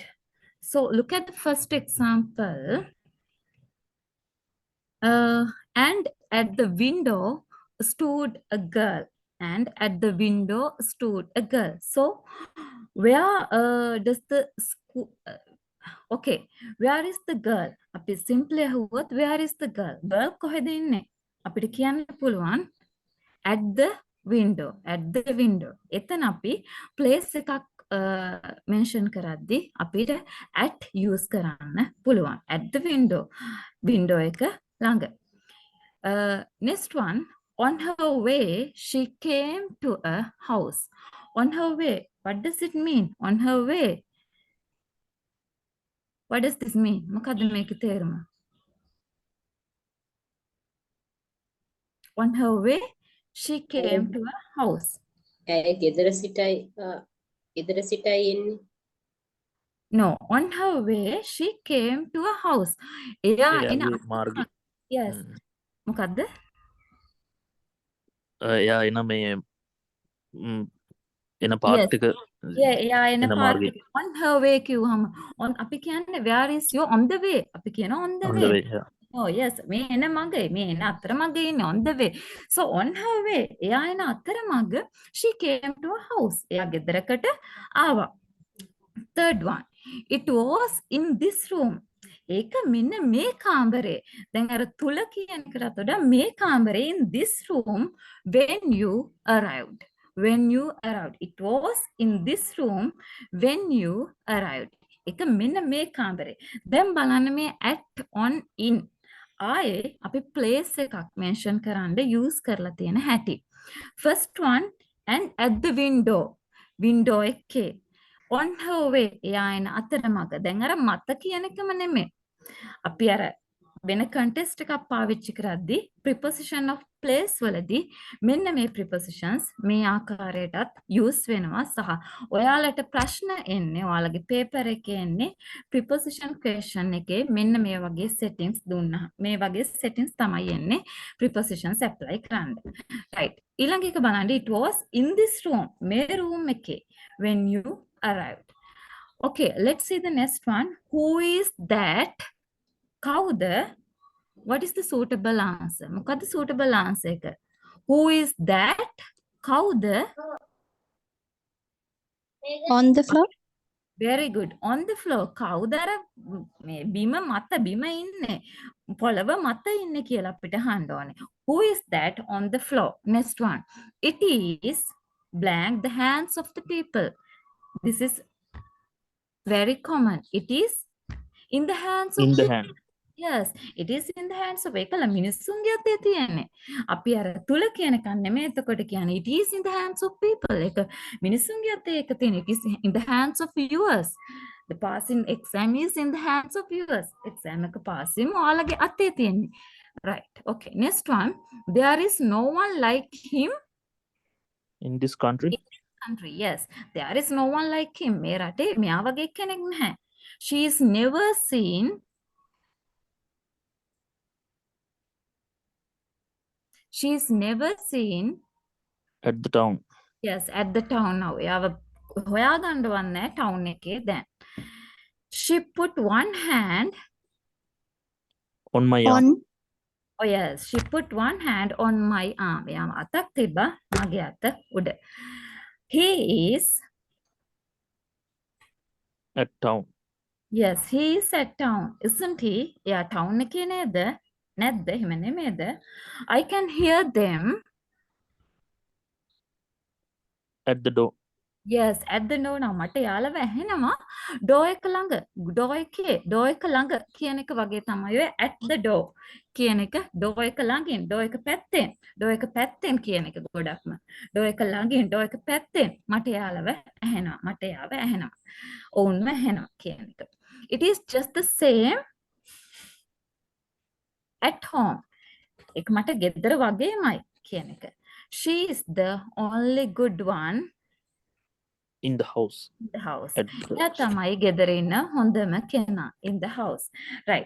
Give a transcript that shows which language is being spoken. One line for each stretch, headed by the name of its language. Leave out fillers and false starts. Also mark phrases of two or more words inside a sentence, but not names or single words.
English: So look at the first example. And at the window stood a girl. And at the window stood a girl. So where does the school? Okay, where is the girl?
Sinhala: අපි simply අහුවොත්
English: where is the girl?
Sinhala: Girl කොහෙද ඉන්නේ? අපිට කියන්න පුළුවන්
English: at the window.
Sinhala: එතන අපි place එකක් mention කරද්දි අපිට at use කරන්න පුළුවන්.
English: At the window
Sinhala: එක ළඟ.
English: Next one, on her way, she came to a house. On her way, what does it mean? On her way. What does this mean?
Sinhala: මොකද්ද මේකේ තේරුම?
English: On her way, She came to a house.
Sinhala: ඇය ගෙදර සිටයි එන්නේ.
English: No, on her way she came to a house.
Sinhala: එයා එන එයාගේ මාර්ගය yes. මොකද්ද? එයා එන මේ එන
English: Yes. පාට්ටික
Sinhala: Yeah, එයා එන එන
English: පාත්
Sinhala: මාර්ගය
English: එක on her way කිව්වම on
Sinhala: අපි කියන්නේ
English: where is you on the way
Sinhala: අපි කියන
English: on the on way. the way yeah. Oh yes,
Sinhala: මේ එන මගේ මේ එන අතර මගේ ඉන්නේ
English: on the way. So on her way
Sinhala: එයා එන අතර මග
English: she came to a house.
Sinhala: එයා ගෙදරකට ආවා.
English: Third one, it was in this room.
Sinhala: ඒක මෙන්න මේ කාමරේ. දැන් අර තුල කියන එකකට වඩා මේ කාමරේ
English: in this room when you arrived. When you arrived. It was in this room when you arrived.
Sinhala: ඒක මෙන්න මේ කාමරේ. දැන් බලන්න මේ
English: at on in.
Sinhala: ආයේ අපි place එකක් mention කරන්න use කරලා තියෙන හැටි.
English: First one and at the window.
Sinhala: Window එකේ.
English: On her way
Sinhala: එයා එන අතරමඟ. දැන් අර මත කියන එකම නෙමෙයි. අපි අර වෙන context එකක් පාවිච්චි කරද්දී
English: preposition of place
Sinhala: වලදී මෙන්න මේ prepositions මේ ආකාරයටත් use වෙනවා සහ ඔයාලට ප්‍රශ්න එන්නේ ඔයාලගේ paper එකේ එන්නේ
English: preposition question
Sinhala: එකේ මෙන්න මේ වගේ settings දුන්නා. මේ වගේ settings තමයි එන්නේ
English: prepositions apply
Sinhala: කරන්න. Right. ඊළඟ එක බලන්න
English: it was in this room. මේ room එකේ when you arrived. Okay, let's see the next one. Who is that? කවුද? What is the suitable answer? මොකද්ද suitable answer එක? Who is that? කවුද? On the floor. Very good. On the floor.
Sinhala: කවුද අර මේ බිම මත බිම ඉන්නේ? පොළව මත ඉන්නේ කියලා අපිට අහන්න ඕනේ.
English: Who is that on the floor? Next one. It is blank the hands of the people. This is very common. It is in the hands of in the people. hand Yes, it is in the hands of
Sinhala: එකල මිනිස්සුන්ගේ අතේ තියෙන්නේ. අපි අර තුල කියන කන් නෙමෙයි එතකොට කියන්නේ
English: it is in the hands of people.
Sinhala: ඒක මිනිස්සුන්ගේ අතේ එක තියෙන
English: it is in the hands of yours. The passing exam is in the hands of yours.
Sinhala: Exam එක passing ඔයාලගේ අතේ තියෙන්නේ.
English: Right. Okay. Next one. There is no one like him in this country in this country. Yes. There is no one like him.
Sinhala: මේ රටේ මෙයා වගේ කෙනෙක් නැහැ.
English: She is never seen She's never seen, at the town yes, at the town now.
Sinhala: එයාව හොයාගන්න වන්නේ town එකේ දැන්.
English: She put one hand, on my arm On. oh yes, she put one hand on my arm.
Sinhala: එයාම අතක් තිබ්බා මගේ අත උඩ.
English: He is, at town yes, he is at town, isn't he?
Sinhala: එයා town එකේ නේද? නැද්ද? එහෙම නෙමෙයිද?
English: I can hear them. at the door Yes, at the door now
Sinhala: මට යාළුව ඇහෙනවා door එක ළඟ door එක ළඟ කියන එක වගේ තමයි ඔය
English: at the door
Sinhala: කියන එක door එක ළඟින් door එක පැත්තෙන් කියන එක ගොඩක්ම door එක ළඟින් door එක පැත්තෙන් මට යාළුව ඇහෙනවා ඔවුන්ව ඇහෙනවා කියන එක.
English: It is just the same at home.
Sinhala: ඒක මට ගෙදර වගේමයි කියන එක.
English: She is the only good one in the house in the house. at the
Sinhala: එයා තමයි ගෙදර ඉන්න හොඳම කෙනා
English: in the house.
Sinhala: Right.